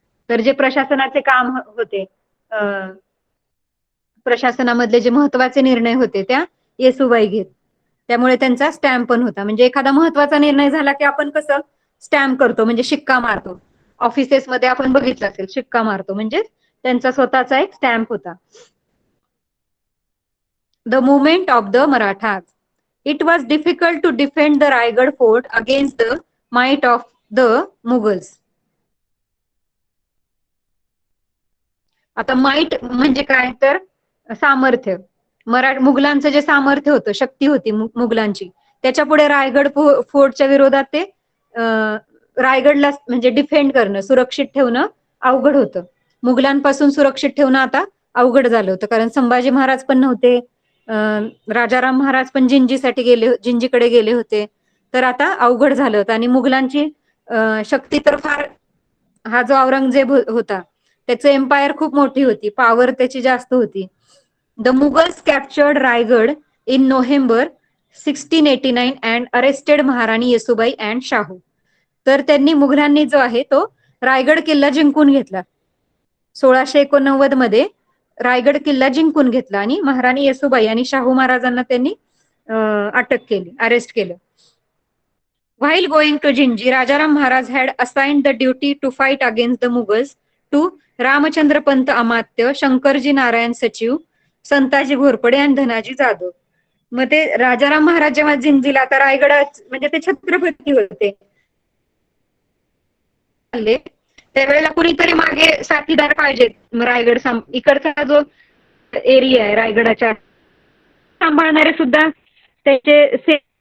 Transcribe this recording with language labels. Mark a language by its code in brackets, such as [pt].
[mr] तर जे प्रशासनाचे काम होते, प्रशासनामधले जे महत्वाचे निर्णय होते त्या येसूबाई घेत, त्यामुळे त्यांचा स्टॅम्प पण होता. म्हणजे एखादा महत्वाचा निर्णय झाला की आपण कसं स्टॅम्प करतो, म्हणजे शिक्का मारतो. ऑफिसेसमध्ये आपण बघितलं असेल, शिक्का मारतो, म्हणजे त्यांचा स्वतःचा एक स्टॅम्प होता. [en] The movement of the Marathas. It was difficult to defend the Raigad fort against the might of the Mughals. [mr] आता माइट म्हणजे काय तर सामर्थ्य. मुघलांचं जे सामर्थ्य होतं, शक्ती होती मुघलांची, त्याच्या पुढे रायगड फोर्टच्या विरोधात ते रायगडला म्हणजे डिफेंड करणं, सुरक्षित ठेवणं अवघड होतं. मुघलांपासून सुरक्षित ठेवणं आता अवघड झालं होतं, कारण संभाजी महाराज पण नव्हते, राजाराम महाराज पण जिंजीकडे गेले होते. तर आता अवघड झालं होतं. आणि मुघलांची शक्ती तर फार, हा जो औरंगजेब होता त्याचं एम्पायर खूप मोठी होती, पॉवर त्याची जास्त होती. [en] The Mughals captured Raigad in November 1689 and arrested Maharani Yesubai and Shahu. [mr] तर त्यांनी, मुघलांनी जो आहे तो रायगड किल्ला जिंकून घेतला 1689 मध्ये. रायगड किल्ला जिंकून घेतला आणि महाराणी येसुबाई आणि शाहू महाराजांना त्यांनी अटक केली, अरेस्ट केलं. [en] While going to Jinji, Rajaram Maharaj had assigned the duty to fight against the Mughals to Ramachandra Pant Amatya, Shankarji Narayan Sachiv, Santaji Ghorpade आणि धनाजी जाधव. [mr] मग ते राजाराम महाराज जेव्हा जिंजीला, आता रायगड म्हणजे ते छत्रपती होते, त्यावेळेला कुणीतरी मागे साथीदार पाहिजेत. रायगड इकडचा जो एरिया आहे रायगडाच्या सांभाळणारे सुद्धा त्याचे